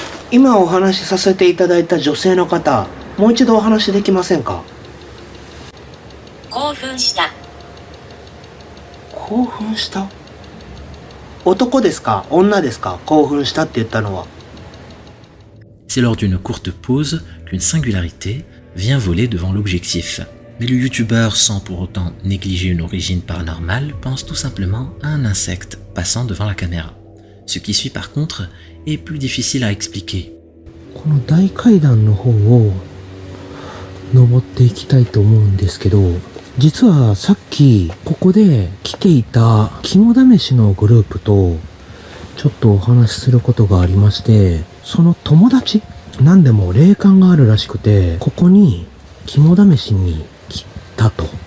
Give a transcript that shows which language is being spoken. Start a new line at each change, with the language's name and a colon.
Japanese: 今お話しさせていただいた女性の方、もう一度お話できませんか？興奮した。興奮した？男ですか？女ですか？興奮したって言ったのは。
French: C'est lors d'une courte pause qu'une singularité vient voler devant l'objectif. Mais le youtubeur, sans pour autant négliger une origine paranormale, pense tout simplement à un insecte passant devant la caméra. Ce qui suit par contre est plus difficile à expliquer.
Japanese: この大階段の方を登っていきたいと思うんですけど、実はさっきここで来ていた肝試しのグループとちょっとお話しすることがありまして、その友達なんでも霊感があるらしくて、ここに肝試しに来たと。